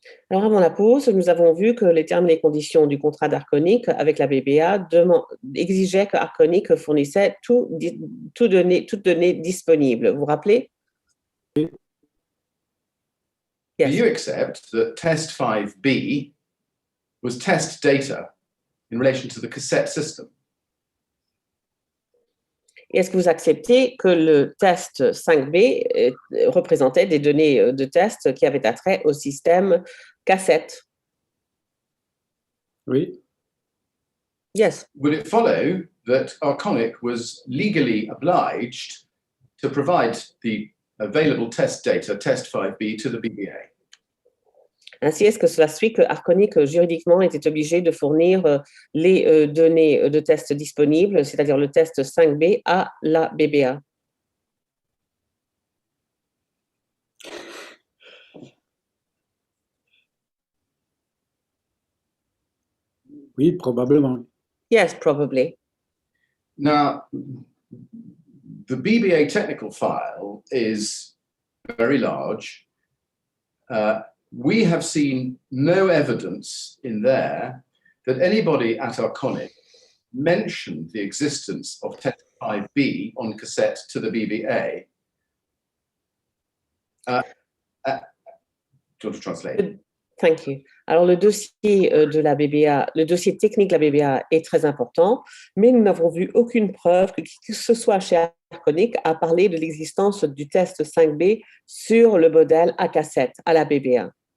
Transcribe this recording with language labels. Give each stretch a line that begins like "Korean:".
French: Alors, avant la pause, nous avons vu que les termes et les conditions du contrat d'Arconic avec la BBA exigeaient que Arconic fournissait toute donnée disponible. Vous vous rappelez?
English: Do Yes. you accept that test 5B was test data in relation to the cassette system?
French: Est-ce que vous acceptez que le test 5B représentait des données de test qui avaient attrait au système cassette? Oui,
English: Yes. Would it follow that Arconic was legally obliged to provide the available test data, test 5B, to the BBA?
French: Ainsi, est-ce que cela suit que Arconic juridiquement était obligé de fournir les données de test disponibles, c'est-à-dire le test 5B, à la BBA? oui, probablement.
English: Yes, probably. Now, the BBA technical file is very large. We have seen no evidence in there that anybody at Arconic mentioned the existence of test 5B on cassette to the BBA. Do you want to translate? Thank you.
French: Alors, le dossier de la BBA, le dossier technique de la BBA est très important, mais nous n'avons vu aucune preuve que qui que ce soit chez Arconic a parlé de l'existence du test 5B sur le modèle à cassette, à la BBA.